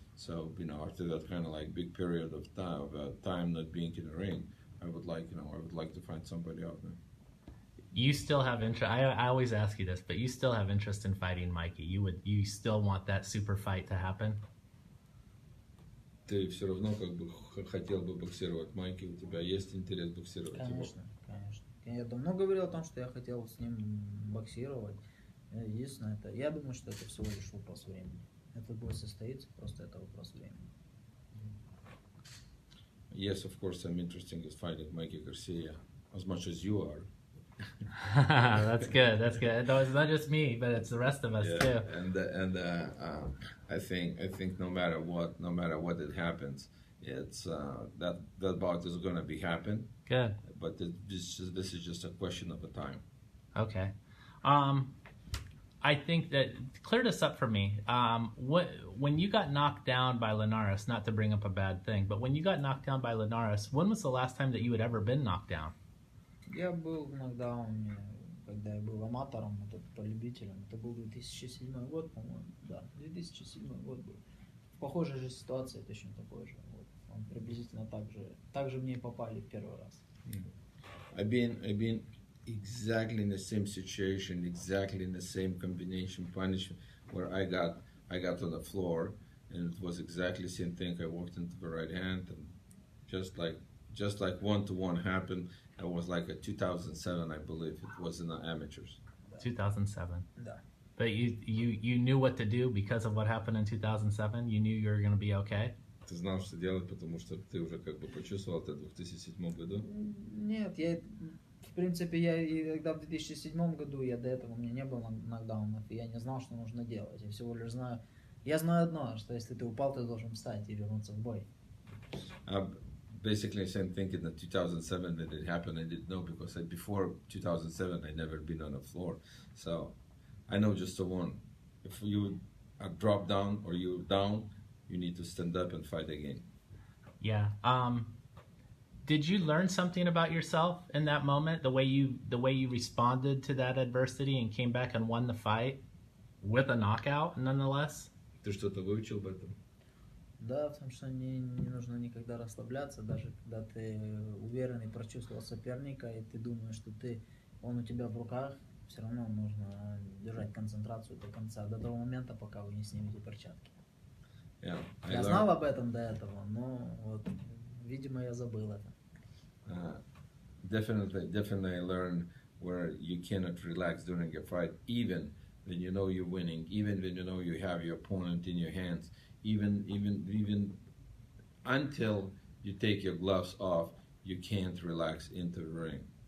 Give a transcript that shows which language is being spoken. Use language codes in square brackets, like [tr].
[en] So after that kind of like big period of time not being in the ring, I would like to find somebody out there. You still have interest. I always ask you this, but you still have interest in fighting Mikey. You still want that super fight to happen? [ru] Ты все равно как бы хотел бы боксировать Майки, у тебя есть интерес боксировать его? Конечно, конечно. Я давно говорил о том, что я хотел с ним боксировать. Единственное, я думаю, что это всего лишь вопрос времени. Этот бой состоится, просто это вопрос времени. [en] Yes, of course, I'm interested in fighting Mikey Garcia as much as you are. That's good. That's good. No, it's not just me, but it's the rest of us too. And I think no matter what it happens, it's that bout is going to be happen. Good. But this is just a question of a time. Okay. I think that clear this up for me. When you got knocked down by Linares, not to bring up a bad thing, but when you got knocked down by Linares, when was the last time that you had ever been knocked down? [ru] Я был в нокдауне, когда я был аматором, по любителям. Это был 2007 год, по-моему. Да, 2007 год был. В похожей же ситуации, точно такой же. Вот. Он приблизительно так же мне и попали в первый раз. [en] I've been exactly in the same situation, exactly in the same combination punishment, where I got on the floor, and it was exactly the same thing. I walked into the right hand, and just like 1-to-1 happened. It was like a 2007, I believe. It was in the amateurs. 2007. [ru] Да. [en] But you knew what to do because of what happened in 2007. You knew you were going to be okay. [ru] Ты знал, что делать, потому что ты уже как бы почувствовал это в 2007 году? Нет, в принципе, я и тогда в 2007 году, до этого у меня не было нокдаунов, и я не знал, что нужно делать. Я всего лишь знаю одно, что если ты упал, ты должен встать и вернуться в бой. [en] Basically, same thing in 2007 that it happened. I didn't know because before 2007, I'd never been on the floor. So I know just the one. If you are dropped down or you're down, you need to stand up and fight again. Yeah. Did you learn something about yourself in that moment? The way you responded to that adversity and came back and won the fight with a knockout, nonetheless? [ru] Ты что-то выучил об этом? Да, потому что не нужно никогда расслабляться, даже когда ты уверен и прочувствовал соперника, и ты думаешь, что он у тебя в руках, все равно нужно держать концентрацию до конца, до того момента, пока вы не снимете перчатки. [en] Yeah, [ru] я знал об этом до этого, но вот, видимо, я забыл это. [en] Definitely I learned where you cannot relax during a fight, even when you know you're winning, even when you know you have your opponent in your hands. Even until you take your gloves off, you can't relax into the ring.